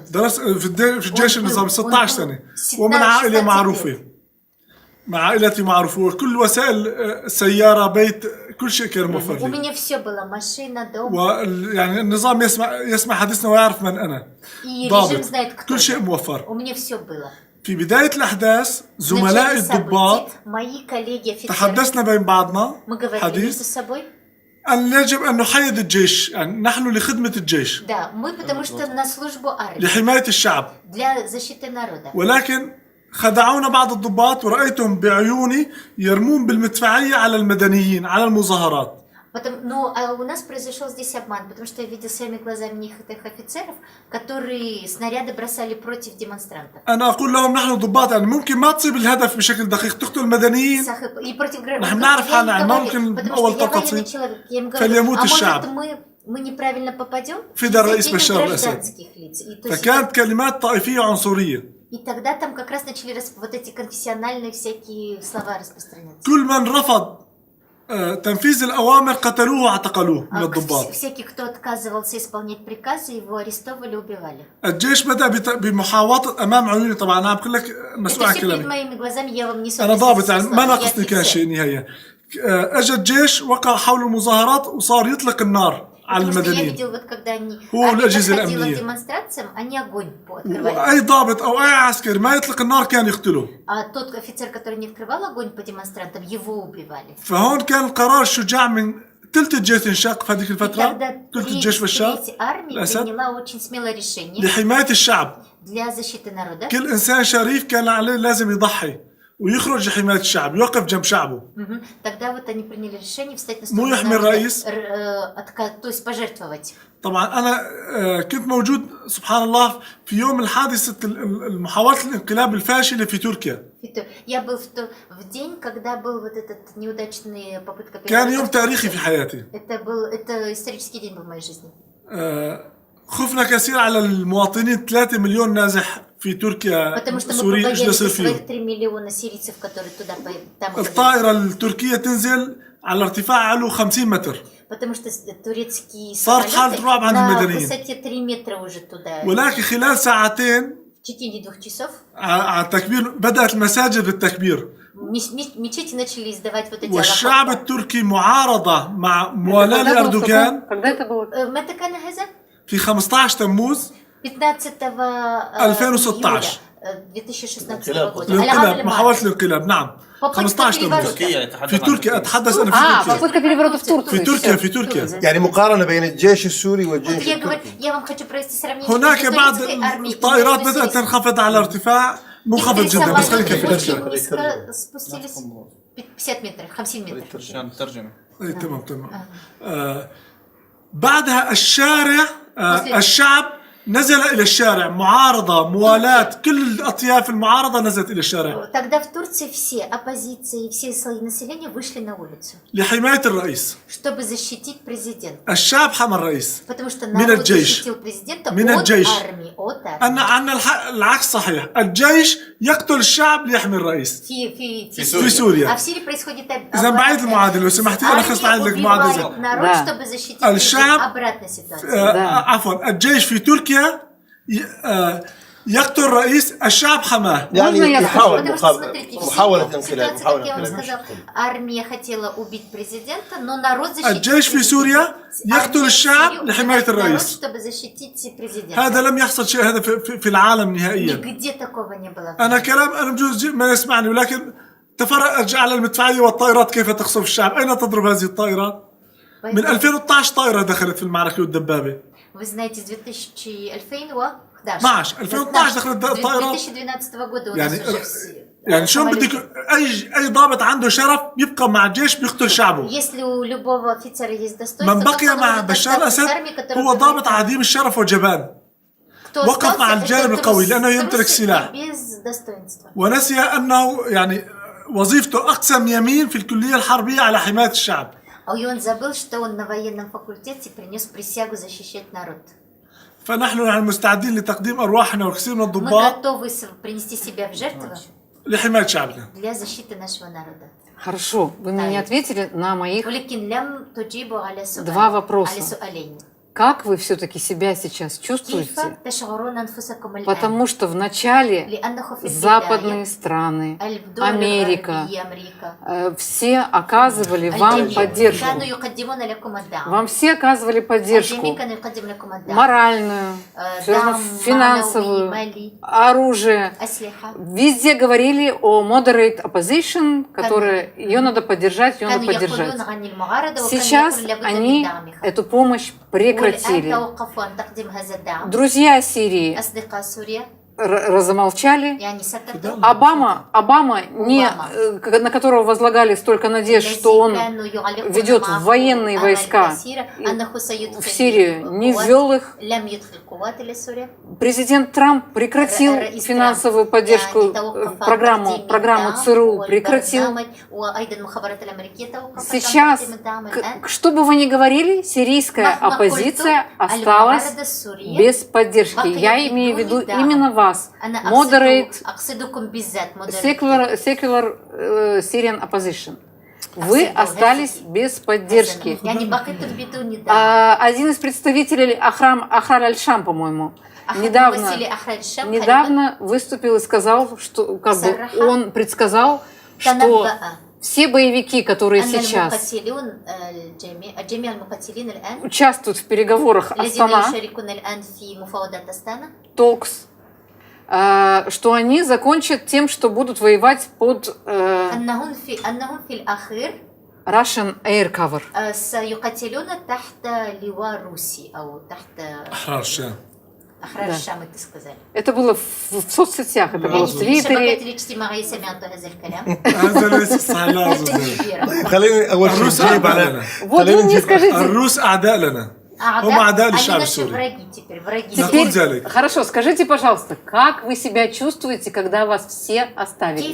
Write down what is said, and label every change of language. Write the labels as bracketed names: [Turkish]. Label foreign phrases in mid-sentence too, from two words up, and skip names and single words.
[Arabic] درست في الجيش النظامي 16 سنة 16 ومن عائلة سنة. معروفة. مع عائلتي معروفة وكل وسائل سيارة بيت كل شيء كان [Russian] У [Arabic] موفر لي. [Russian] меня все было, машина, дом. [Arabic] يعني النظام يسمع حديثنا ويعرف من أنا. [Russian] И режим [Arabic] ضابط [Russian] знает, кто [Arabic] كل شيء [Russian] я. [Arabic] موفر. [Russian] У меня все было. [Arabic] في بداية الأحداث [Russian] В [Arabic] زملائي [Russian] начале [Arabic] الضباط [Russian] событий мои коллеги офицеры, [Arabic] تحدثنا بين بعضنا [Russian] мы говорили между [Arabic] حديث [Russian] собой. [Arabic] أن يجب أن نحيد الجيش يعني نحن لخدمة الجيش [Russian] Да, мы потому что на службу армии, [Arabic] لحماية الشعب [Russian] для защиты народа. [Arabic] ولكن خدعونا بعض الضباط ورأيتهم بعيوني يرمون بالمدفعية على المدنيين على المظاهرات. [Russian] Ну, а у нас произошел здесь обман, потому что я видел своими глазами их офицеров, которые снаряды бросали против демонстрантов. [Arabic] أنا أقول لهم نحن ضباط يعني ممكن ما تصيب الهدف بشكل دقيق تقتل المدنيين [Russian] И против [Arabic] نحن نعرف حالنا يعني [Russian] говорю, [Arabic] ممكن [Russian] потому [Arabic] أول [Russian] что я [Arabic] طلقة [Russian] военный [Arabic] تصيب [Russian] человек. Я им говорю, [Arabic] فليموت [Russian] а может [Arabic] الشعب. [Russian] мы неправильно попадем? [Arabic] في دار الرئيس [Russian] Заденем [Arabic] بشار الأسد. [Russian] гражданских лиц. И, то есть, [Arabic] فكانت كلمات طائفية عنصرية. [Russian] и тогда там как раз начали вот эти конфессиональные всякие слова распространяться. [Arabic] كل من رفض تنفيذ الأوامر قتلوه واعتقلوه من الضباط. [Russian] Всякий, кто отказывался исполнять приказы, его арестовали, убивали. [Arabic] الجيش بدأ بمحاوطة أمام عيوني طبعا أنا عم بقول لك مسؤول [Russian] Это [Arabic] عن [Russian] все перед [Arabic] كلامي. [Russian] моими глазами, я вам не [Arabic] أنا ضابط [Russian] совсем [Arabic] يعني ما ناقصني كان شيء نهائيا. أجى الجيش وقع حول المظاهرات وصار يطلق النار على [Russian] Потому что я [Arabic] المدنيين. [Russian] видел, вот когда они [Arabic] هو الأجهزة [Russian] подходила [Arabic] الأمنية. [Russian] к демонстрациям, они огонь открывали. [Arabic] وأي ضابط أو أي عسكري ما يطلق النار كان يقتله. [Russian] А тот офицер, который не открывал огонь по демонстрантам, его убивали. [Arabic] فهون كان القرار الشجاع من ثلث الجيش انشق في هذيك [Russian] И [Arabic] الفترة [Russian] тогда [Arabic] ثلث الجيش والشعب [Russian] третья армия [Arabic] الأسد [Russian] приняла очень смелое решение [Arabic] لحماية الشعب. [Russian] для защиты народа. [Arabic] كل إنسان شريف كان عليه لازم يضحي ويخرج لحماية الشعب يوقف جنب شعبه. Мгм. [Russian] Тогда вот они приняли решение встать на [Arabic] مو [Russian] сторону [Arabic] يحمي [Russian] народа, [Arabic] الرئيس. [Russian] то есть пожертвовать. [Arabic] طبعا أنا كنت موجود سبحان الله في يوم الحادثة محاولة الانقلاب الفاشلة في تركيا. [Russian] Я был в день, когда был вот этот неудачный попытка [Arabic] كان [Russian] переворота [Arabic] يوم [Russian] в [Arabic] تاريخي [Russian] Турции. [Arabic] في حياتي. [Russian] Это исторический день был в моей жизни. [Arabic] خفنا كثير على المواطنين 3 مليون نازح في تركيا [Russian] Потому что мы [Arabic] سوريين ايش [Russian] побоялись [Arabic] بصير [Russian] за [Arabic] فيهم. [Russian] своих 3 миллиона сирийцев, которые туда там оказались. [Arabic] الطائرة التركية تنزل على ارتفاع علو 50 متر. [Russian] Потому что турецкие [Arabic] صارت حالة [Russian] самолеты [Arabic] رعب عند [Russian] на [Arabic] المدنيين. [Russian] высоте 3 метра уже туда. [Arabic] ولكن خلال ساعتين [Russian] В течение 2 часов [Arabic] على التكبير بدأت المساجد بالتكبير. [Russian] мечети начали издавать вот эти [Arabic] والشعب التركي معارضة مع موالاة [Russian] Когда было [Arabic] لأردوغان [Russian] такое? Когда это было? [Arabic] متى كان هذا؟ في 15 تموز 15 2016. [Russian] июля 2016 года. [Arabic] الانقلاب محاولة الانقلاب نعم 15 تموز تركيا يتحدث في عن تركيا أتحدث أنا في تركيا [Russian] Попытка переворота в Турции. [Arabic] في تركيا [Russian] Всё. [Arabic] في تركيا يعني مقارنة بين الجيش السوري [Russian] Вот [Arabic] والجيش [Russian] я говорю, [Arabic] التركي. [Russian] я вам хочу провести сравнение [Arabic] هناك [Russian] между [Arabic] بعض [Russian] турецкой армией и [Arabic] الطائرات [Russian] между [Arabic] بدأت [Russian] сирийской. [Arabic] تنخفض على ارتفاع منخفض [Russian] Некоторые [Arabic] جدا بس خليك [Russian] самолеты [Arabic] في [Russian] очень [Arabic] التركيا. [Russian] низко спустились 50 метров, 50 метров. [Arabic] عشان الترجمة. إيه، تمام تمام. بعدها الشارع الشعب نزل إلى الشارع معارضة موالاة كل الأطياف المعارضة نزلت إلى الشارع [Russian] Тогда в Турции все оппозиции и все слои населения вышли на улицу, [Arabic] لحماية الرئيس. [Russian] чтобы защитить президента. [Arabic] الشعب حمى الرئيس. [Russian] Потому что [Arabic] من [Russian] народ [Arabic] الجيش. [Russian] защитил президента [Arabic] من [Russian] от [Arabic] الجيش. [Russian] армии, от армии. [Arabic] أن العكس صحيح. الجيش يقتل الشعب ليحمي الرئيس. في سوريا. [Russian] А в Сирии происходит [Arabic] إذا بعيد المعادلة لو سمحتي أنا خلصت عندك معادلة. [Russian] народ, Да. чтобы защитить [Arabic] الشعب [Russian] обратной ситуации. [Arabic] عفوا الجيش في تركيا يقتل الرئيس الشعب حماه. يعني [Russian] Можно я [Arabic] يحاول [Russian] Потому что, смотрите, в [Arabic] محاولة [Russian] Сирии [Arabic] انقلاب [Russian] ситуация, [Arabic] محاولة [Russian] как я вам [Arabic] انقلاب. [Russian] сказал, армия хотела убить президента, но народ защитил [Arabic] الجيش في سوريا يقتل الشعب لحماية الرئيس. [Russian] чтобы защитить президента. [Arabic] هذا لم يحصل شيء هذا في العالم نهائيا. [Russian] Нигде такого не было. [Arabic] أنا كلام أنا بجوز ما يسمعني ولكن تفرج على المدفعية والطائرات كيف تقصف الشعب. أين تضرب هذه الطائرات؟ من 2012 طائرة دخلت في المعركة والدبابة. [Russian] Вы знаете, с 2011 [Arabic] 2012 دخلت الطائرات [Russian] 2012 года у нас [Arabic] يعني [Russian] уже все. [Arabic] يعني شلون بدك اي ضابط عنده شرف يبقى مع الجيش بيقتل شعبه. [Russian] Если у любого офицера есть достоинство, [Arabic] من بقي مع بشار الاسد هو ضابط عديم الشرف وجبان. وقف مع الجانب القوي لانه يمتلك سلاح. ونسي انه يعني وظيفته اقسم يمين في الكليه الحربيه على حمايه الشعب. [Russian] И он забыл, что он на военном факультете принес присягу защищать народ. [Arabic] فنحن يعني مستعدين لتقديم ارواحنا والكثير من [Russian] Мы [Arabic] الضباط [Russian] готовы принести себя в жертву [Arabic] لحماية شعبنا. [Russian] для защиты нашего народа. Хорошо, вы мне не ответили на моих [Arabic] ولكن لم تجيبوا على [Russian] два вопроса. [Arabic] على سؤالين. [Russian] Как вы все-таки себя сейчас [Arabic] كيف [Russian] чувствуете? [Arabic] تشعرون أنفسكم الآن؟ [Russian] Потому что в начале [Arabic] لأنه في [Russian] западные страны, [Arabic] الدول [Russian] Америка, [Arabic] الغربية، أمريكا [Russian] все оказывали вам [Arabic] الجميع [Russian] поддержку. [Arabic] كانوا يقدمون لكم الدعم. [Russian] Вам все оказывали поддержку [Arabic] الجميع كانوا يقدم لكم الدعم. [Russian] моральную, [Arabic] دعم [Russian] финансовую, [Arabic] معنوي، مالي، [Russian] оружие. [Arabic] أسلحة. [Russian] Везде говорили о [English] moderate opposition, [Russian] которая ее надо поддержать, ее надо [Arabic] كانوا [Russian] поддержать. [Arabic] يقولون عن المعارضة وكانوا [Russian] Сейчас [Arabic] يقولون لابد [Russian] они [Arabic] من دعمها. [Russian] эту помощь [Arabic] والآن [Russian] прекратили. [Arabic] توقفوا عن تقديم هذا الدعم. [Russian] Друзья Сирии [Arabic] أصدقاء سوريا [Russian] разомолчали. [Arabic] يعني سكتوا. [Russian] Обама, не, на которого возлагали столько надежд, что он ведет военные войска в Сирию, не ввел их. Президент Трамп прекратил финансовую поддержку, программу ЦРУ прекратил. Сейчас, что бы вы ни говорили, сирийская оппозиция осталась без поддержки. Я имею в виду именно вас. [English] Moderate, secular Syrian opposition. [Russian] Вы остались без поддержки. Один из представителей Ахрам аль-Шам, по-моему, недавно выступил и сказал, что как бы он предсказал, что все боевики, которые сейчас участвуют в переговорах Астана, Talks, что они закончат тем, что будут воевать под [English] Russian Air Cover. [Arabic] سيقاتلون تحت لواء روسي أو تحت أحرار الشام. أحرار الشام أنت сказали. [Russian] Это было в соцсетях, это было в Твиттере. [Arabic] هذا ليس صحيح. خليني أول شيء نجيب على [Russian] Вот вы мне скажите. [Arabic] الروس أعداء لنا. هم أعداء للشعب السوري. [Russian] Теперь, хорошо, скажите, пожалуйста, как вы себя чувствуете, когда вас все оставили?